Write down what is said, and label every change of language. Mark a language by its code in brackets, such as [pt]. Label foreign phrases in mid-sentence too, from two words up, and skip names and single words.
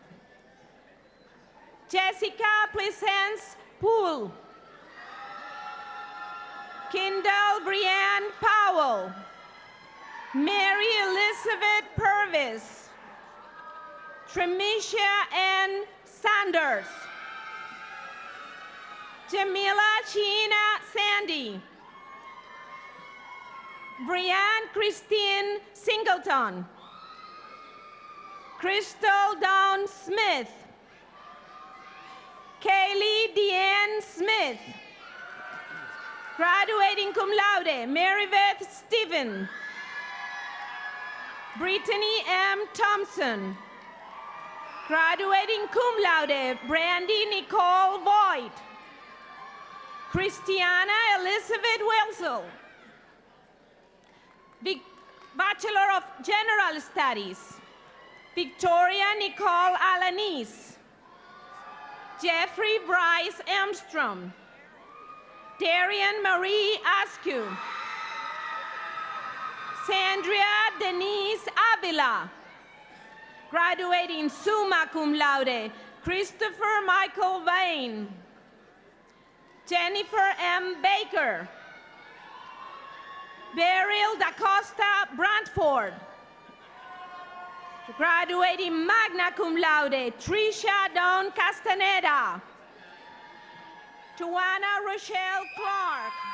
[en] Jessica Pleasance Poole, Kendall Brianne Powell, Mary Elizabeth Purvis, Tremisha Ann Sanders, Jamila Sheena Sandy, Brianne Christine Singleton, Crystal Dawn Smith, Kaylee Deanne Smith, graduating [la] cum laude, [en] Marybeth Stephen, Brittany M. Thompson, graduating [la] cum laude, [en] Brandy Nicole Voigt, Christiana Elizabeth Wilson, Bachelor of General Studies, Victoria Nicole Alanis, Jeffrey Bryce Armstrong, Darian Marie Askew, Sandria Denise Avila, graduating [la] summa cum laude, [en] Christopher Michael Vane, Jennifer M. Baker, Beryl Da Costa Brantford, graduating [la] magna cum laude, [en] Tricia Dawn Castaneda, Joanna Rochelle Clark,